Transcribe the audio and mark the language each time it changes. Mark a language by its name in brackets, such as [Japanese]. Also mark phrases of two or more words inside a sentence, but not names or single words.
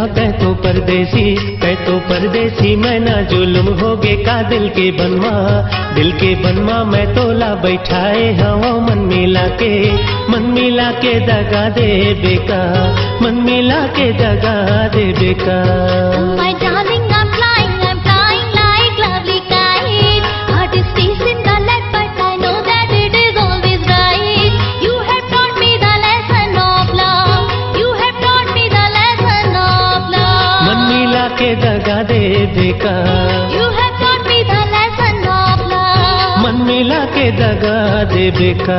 [Chhattisgarhi] तै तो परदेसी मैं ना जुल्म होगे का दिल के बनवा, दिल के बनवा मैं तोला बैठाए हवा, मन मिला के दगा दे बेका, मन मिला के दगा दे बेका। [English] My darling, I'm flying like lovely kite. Heart is racing the lead, but I know that it is always right. You have taught me the lesson of love. You have taught me the lesson of love. [Chhattisgarhi] मन मिला के दगा दे बेका, [English] You have taught me the lesson of love. [Chhattisgarhi] मन मिला के दगा दे बेका।